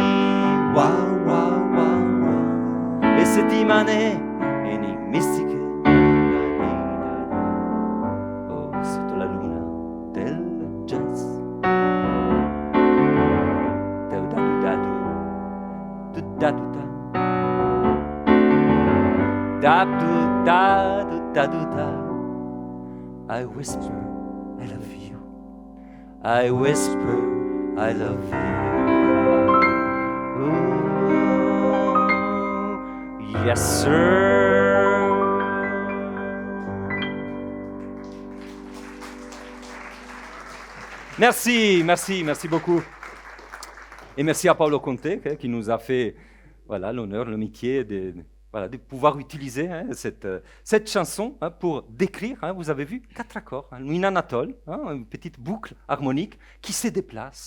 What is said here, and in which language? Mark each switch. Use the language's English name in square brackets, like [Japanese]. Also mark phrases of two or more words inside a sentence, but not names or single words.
[Italian] Wow, wow, wow, wow. E settimane enigmistiche. Oh, sotto la luna del jazz. Da do da do da do da. [English] I whisper, I love you. I whisper, I love you. Ooh, yes, sir. [French] Merci, merci, merci beaucoup. Et merci à Paolo Conte qui nous a fait l'honneur, le métier de pouvoir utiliser cette chanson pour décrire, vous avez vu, 4 accords, une anatole, une petite boucle harmonique qui se déplace.